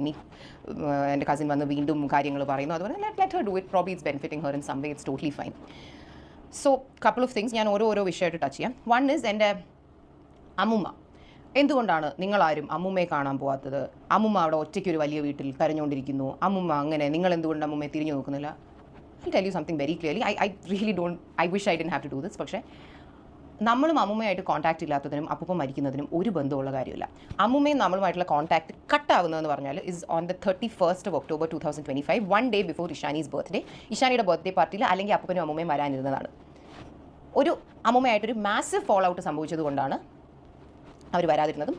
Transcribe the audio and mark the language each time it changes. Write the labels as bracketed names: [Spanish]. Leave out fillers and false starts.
[Malayalam] ഇനി എൻ്റെ കസിൻ വന്ന് വീണ്ടും കാര്യങ്ങൾ പറയുന്നു, അതുപോലെ [English] Let her do it, probably it's benefiting her in some way, it's totally fine. So couple of things [Malayalam] ഞാൻ ഓരോ വിഷയമായിട്ട് ടച്ച് ചെയ്യാം. [English] one is [Malayalam] എൻ്റെ അമ്മുമ്മ. എന്തുകൊണ്ടാണ് നിങ്ങളാരും അമ്മുമ്മയെ കാണാൻ പോകാത്തത്? അമ്മുമ്മ അവിടെ ഒറ്റയ്ക്കൊരു വലിയ വീട്ടിൽ കരഞ്ഞുകൊണ്ടിരിക്കുന്നു. അമ്മുമ്മ അങ്ങനെ, നിങ്ങൾ എന്തുകൊണ്ട് അമ്മുമ്മയെ തിരിഞ്ഞു നോക്കുന്നില്ല? [English] I'll tell you something very clearly. I really don't, I wish I didn't have to do this. [Malayalam] പക്ഷേ നമ്മളും അമ്മുമ്മയായിട്ട് കോൺടാക്റ്റ് ഇല്ലാത്തതിനും അപ്പൂപ്പൻ മരിക്കുന്നതിനും ഒരു ബന്ധമുള്ള കാര്യമില്ല. അമ്മുമ്മയും നമ്മളുമായിട്ടുള്ള കോൺടാക്ട് കട്ടാവുന്നതെന്ന് പറഞ്ഞാൽ [English] Is on the 31st of October 2025, 1 day before Ishani's birthday. [Malayalam] ഇഷാനിയുടെ birthday പാർട്ടിയിൽ അല്ലെങ്കിൽ അപ്പൂപ്പനും അമ്മുമ്മയും വരാനിരുന്നതാണ്. ഒരു അമ്മുമ്മയായിട്ടൊരു [English] massive fall out [Malayalam] സംഭവിച്ചതുകൊണ്ടാണ് അവർ വരാതിരുന്നതും.